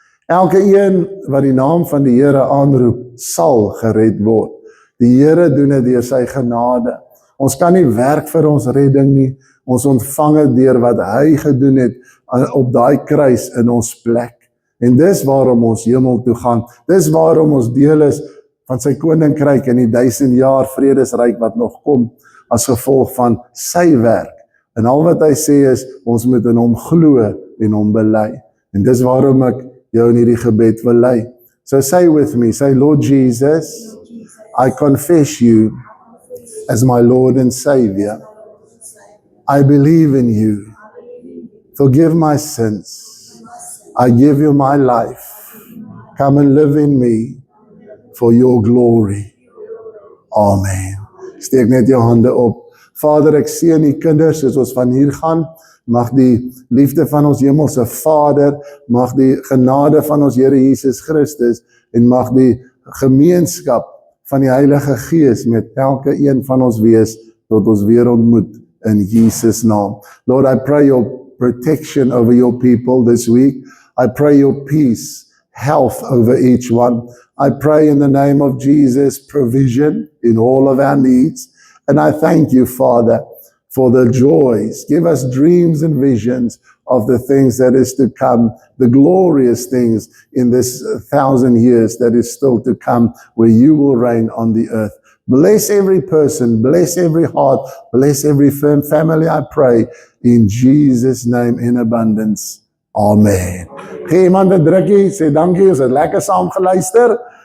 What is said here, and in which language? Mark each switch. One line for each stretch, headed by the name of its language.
Afrikaans: Elke een wat die naam van die Here aanroep, sal gered word. Die Here doen dit deur sy genade. Ons kan nie werk vir ons redding nie. Ons ontvang dit deur wat hy gedoen het op daai kruis in ons plek. En dis waarom ons hemel toe gaan. Dis waarom ons deel is van sy koninkryk in die 1000 jaar vredesryk wat nog kom as gevolg van sy werk. En al wat hy sê is, ons moet in hom glo en hom bely. En dis waarom ek jou in hierdie gebed wil lei.
English: So say with me, say, Lord Jesus, I confess you as my Lord and Savior. I believe in you. Forgive my sins. I give you my life. Come and live in me for your glory.
Afrikaans: Amen. Steek net jou hande op. Vader, ek seën die kinders soos ons van hier gaan. Mag die liefde van ons hemelse Vader, mag die genade van ons Here Jesus Christus en mag die gemeenskap van die Heilige Gees met elke een van ons wees tot ons weer ontmoet in Jesus naam.
English: Lord, I pray your protection over your people this week. I pray your peace, health over each one. I pray in the name of Jesus provision in all of our needs. And I thank you, Father, for the joys. Give us dreams and visions of the things that is to come, the glorious things in this 1,000 years that is still to come, where you will reign on the earth. Bless every person, bless every heart, bless every family, I pray, in Jesus' name in abundance. Amen.
Afrikaans: Gee iemand 'n drukkie, sê dankie, ons het lekker saam geluister.